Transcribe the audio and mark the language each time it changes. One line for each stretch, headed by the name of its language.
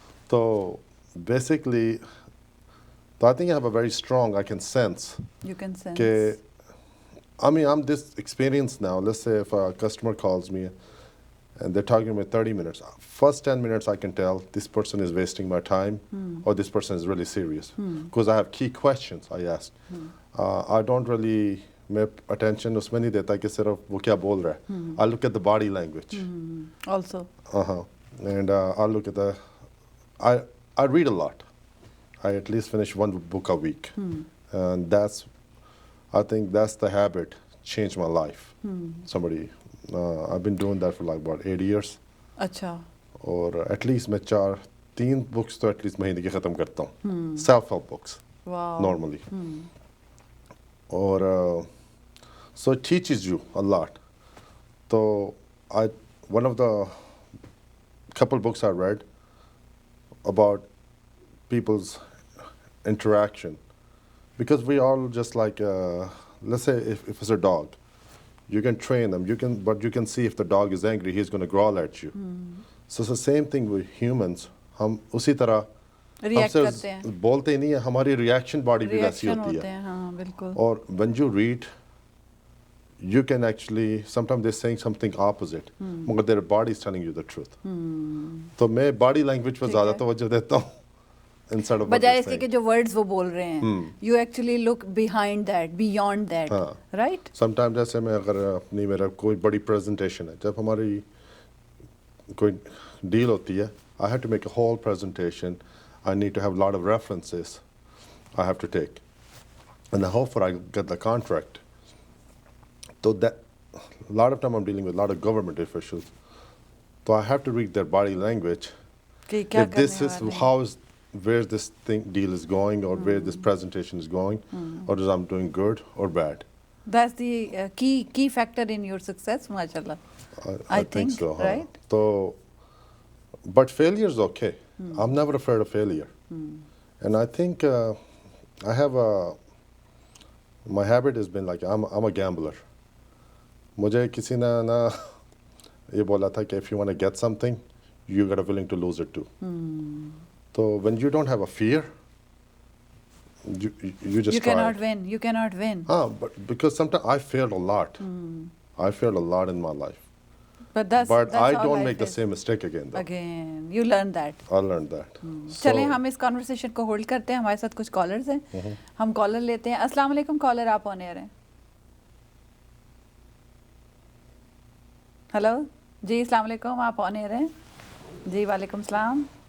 English: So basically, I think I have a very strong, I can sense You can sense.
Urdu: کہ
English: I mean, I'm this experienced now. Let's say if a customer calls me and they're talking to me 30 minutes, first 10 minutes I can tell this person is wasting my time or this person is really serious because I have key questions I ask. I don't really
Urdu: میں attention اس میں نہیں دیتا کہ صرف وہ کیا بول رہا ہے.
English: I look at the body language. Also. And I look at the, I read a lot. I at least finish one book a week. And I think that's the habit changed my life. I've been doing that for like about 8 years.
Urdu: اچھا. اور
English: at least
Urdu: میں 3 books تو at least مہینے کی ختم کرتا ہوں.
English: Self-help books. Wow. Normally.
Urdu: اور
English: so it teaches you a lot. So one of the couple books I read about people's interaction, because we all just like let's say if it's a dog, you can train them, but you can see if the dog is angry, he's going to growl at you. So it's the same thing with humans.
Urdu: ہم اسی طرح react کرتے ہیں, بولتے ہی نہیں ہیں, ہماری reaction body بھی ویسی ہوتی ہے. ہاں بالکل. اور
English: when you read, you can actually sometimes they're saying something opposite,
Urdu: مگر
English: their body is telling you the truth.
Urdu: تو میں باڈی لینگویج پہ زیادہ توجہ دیتا ہوں
English: instead of
Urdu: بجائے اس کے کہ جو ورڈز وہ بول رہے ہیں.
English: You actually look behind that, beyond that, right. Some time
Urdu: جیسے میں اگر اپنی میرا کوئی بڑی پریزنٹیشن ہے, جب ہماری کوئی ڈیل ہوتی ہے,
English: I have to make a whole presentation. I need to have a lot of references I have to take. And I hope I get the contract. So that a lot of time I'm dealing with a lot of government officials. So I have to read their body language. If this is where this deal is going or where this presentation is going, or is I'm doing good or bad. That's the key factor in your success, mashallah. I think so. Right? So, but failure is okay. I'm never afraid of failure. And I think I have my habit has been like I'm a gambler.
Urdu: مجھے کسی نے نا یہ بولا تھا کہ
English: if you want to get something, you gotta willing to lose it too. So when you don't have a fear, you just try. You cannot win. But because sometimes I failed a lot. I failed a lot in my life. But I don't make the same mistake again though. Again, you learn that. I learned that.
Urdu: چلیں ہم اس conversation کو hold کرتے ہیں. ہمارے ساتھ کچھ collars ہیں, ہم کالر لیتے ہیں. السلام علیکم کالر, آپ آن ایئر ہیں. ہلو جی, السلام علیکم, آپ آن ایئر ہیں. جی وعلیکم السلام.